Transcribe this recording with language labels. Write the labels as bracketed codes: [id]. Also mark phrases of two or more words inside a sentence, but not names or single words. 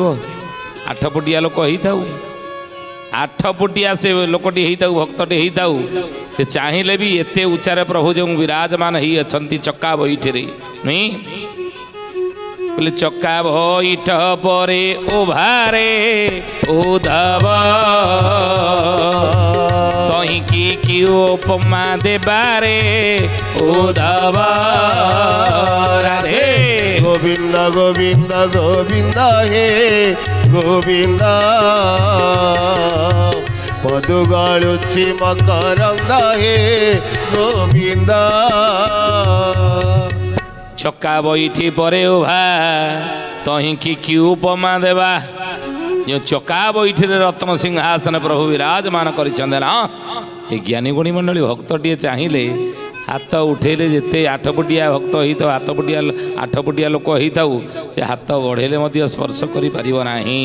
[or] 8 ଫୁଟିଆ ଲୋକ ହେଇଥାଉ, 8 ଫୁଟିଆ ସେ ଲୋକଟି ହେଇଥାଉ, ଭକ୍ତଟେ ହେଇଥାଉ, ସେ ଚାହିଁଲେ ବି ଏତେ ଉଚ୍ଚାରେ ପ୍ରଭୁ ଯେଉଁ ବିରାଜମାନ ହେଇ ଅଛନ୍ତି ଚକା ବୈଠରେ ନୁହେଁ ବୋଲେ ଚକା ବୈଠ ପରେ ଉଭାରେ ଉଧବ ତହିଁକି କି ଉପମା ଦେବାରେ ଉଧବ ରାଧେ ଗୋବିନ୍ଦ ଗୋବିନ୍ଦ ଗୋବିନ୍ଦ ହେ ଗୋବିନ୍ଦ ପଦୁ ଗଡ଼ୁଛି ମକରନ୍ଦ ହେ ଗୋବିନ୍ଦ। ଛକା ବଇଠି ପରେ ଉଭା ତହିଁକି କି ଉପମା ଦେବା। ଯେଉଁ ଚକା ବଇଠିରେ ରତ୍ନ ସିଂହାସନ ପ୍ରଭୁ ବିରାଜମାନ କରିଛନ୍ତି ନା ଏ ଜ୍ଞାନୀ ଗୁଣୀ ମଣ୍ଡଳୀ ଭକ୍ତଟିଏ ଚାହିଁଲେ ହାତ ଉଠେଇଲେ ଯେତେ 8 ଫୁଟିଆ ଭକ୍ତ ହେଇଥାଉ 8 ଫୁଟିଆ ଲୋକ ହେଇଥାଉ ସେ ହାତ ବଢ଼େଇଲେ ମଧ୍ୟ ସ୍ପର୍ଶ କରିପାରିବ ନାହିଁ।